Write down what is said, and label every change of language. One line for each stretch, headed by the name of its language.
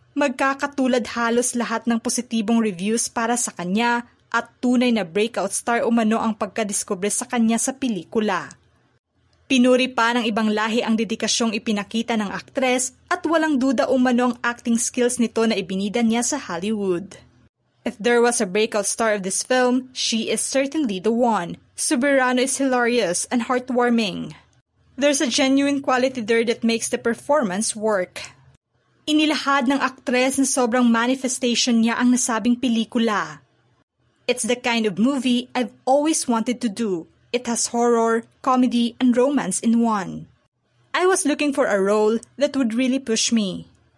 Filipino: Magkakatulad halos lahat ng positibong reviews para sa kanya at tunay na breakout star umano ang pagkadiskubre sa kanya sa pelikula. Pinuri pa ng ibang lahi ang dedikasyong ipinakita ng aktres at walang duda umano ang acting skills nito na ibinida niya sa Hollywood.
English: If there was a breakout star of this film, she is certainly the one. Soberano is hilarious and heartwarming. There's a genuine quality there that makes the performance work.
Filipino: Inilahad ng aktres na sobrang manifestation niya ang nasabing pelikula.
English: It's the kind of movie I've always wanted to do. It has horror, comedy, and romance in one. I was looking for a role that would really push me.